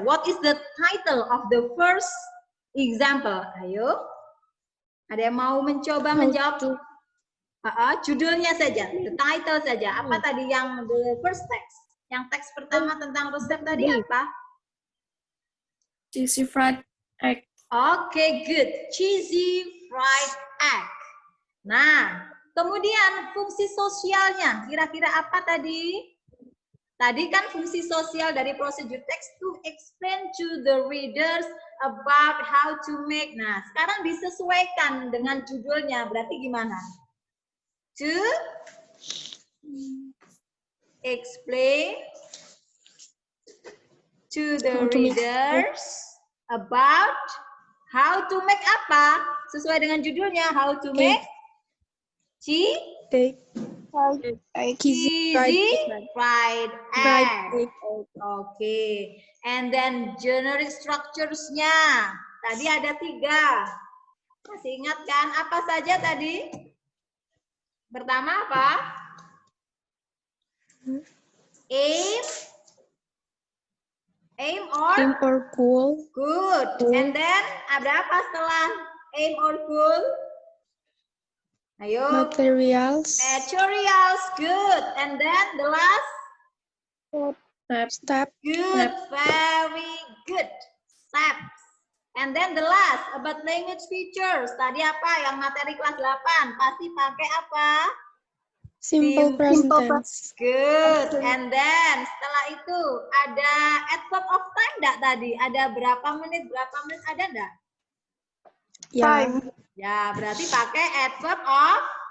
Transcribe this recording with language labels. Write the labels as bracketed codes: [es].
[en] What is the title of the first example? [id] Ayo. Ada yang mau mencoba menjawab? Judulnya saja, [en] the title [id] saja. Apa tadi yang [en] the first text? [id] Yang teks pertama tentang resep tadi apa? [en] Cheesy fried egg. Oke, good. Cheesy fried egg. [id] Nah, kemudian fungsi sosialnya. Kira-kira apa tadi? Tadi kan fungsi sosial dari [en] procedure text to explain to the readers about how to make. [id] Nah, sekarang disesuaikan dengan judulnya. Berarti gimana? [en] to explain to the How to make readers about how to make [id] apa? Sesuai dengan judulnya, [en] how to make Take cheesy fried egg. egg. Oke, and then generic structures-nya. [id] Tadi ada 3. Masih ingat kan? Apa saja tadi? Pertama apa? [en] Aim. Aim Aim or? or goal. Good. And then [id] ada apa setelah [en] aim or goal? [id] Ayo. [en] Materials. Materials. Good. And then the last? Step. Good. Very good. Steps. And then the last about language features. [id] Tadi apa yang materi kelas 8? Pasti pakai apa? [en] Simple present tense. Good. And then [id] setelah itu ada [en] adverb of time [id] enggak tadi? Ada berapa menit ada enggak? Ya. Ya, berarti pakai [en] adverb of